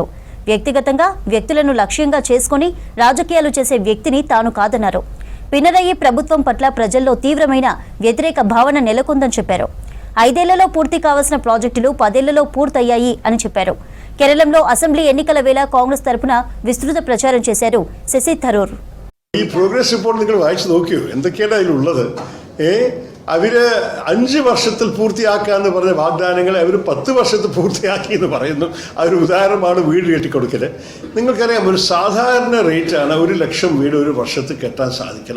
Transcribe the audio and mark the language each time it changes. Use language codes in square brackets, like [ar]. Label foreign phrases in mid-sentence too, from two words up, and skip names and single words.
[te] వ్యక్తిగతంగా వ్యక్తులను లక్ష్యంగా చేసుకుని రాజకీయాలు చేసే వ్యక్తిని తాను కాదన్నారు. పినరయి ప్రభుత్వం పట్ల ప్రజల్లో తీవ్రమైన వ్యతిరేక భావన నెలకొందని చెప్పారు. 5 ఏళ్లలో పూర్తి కావాల్సిన ప్రాజెక్టులు 10 ఏళ్లలో పూర్తయ్యాయి అని చెప్పారు. కేరళంలో అసెంబ్లీ ఎన్నికల వేళ కాంగ్రెస్ తరపున విస్తృత ప్రచారం చేశారు శశి థరూర్. [ml] ഈ [en] progress report [ml] നിങ്ങൾ വായിച്ചു നോക്കിയോ? എന്തൊക്കെയാണ് അതിലുള്ളത്? അവര് 5 വർഷത്തിൽ പൂർത്തിയാക്കാന്ന് പറഞ്ഞ വാഗ്ദാനങ്ങളെ അവർ 10 വർഷത്തിൽ പൂർത്തിയാക്കി എന്ന് പറയുന്നു. അതൊരു ഉദാഹരണമാണ് വീട് കെട്ടിക്കൊടുക്കൽ. നിങ്ങൾക്കറിയാം, ഒരു സാധാരണ റേറ്റാണ് 1 ലക്ഷം വീട് ഒരു വർഷത്തിൽ കെട്ടാൻ സാധിക്കണം.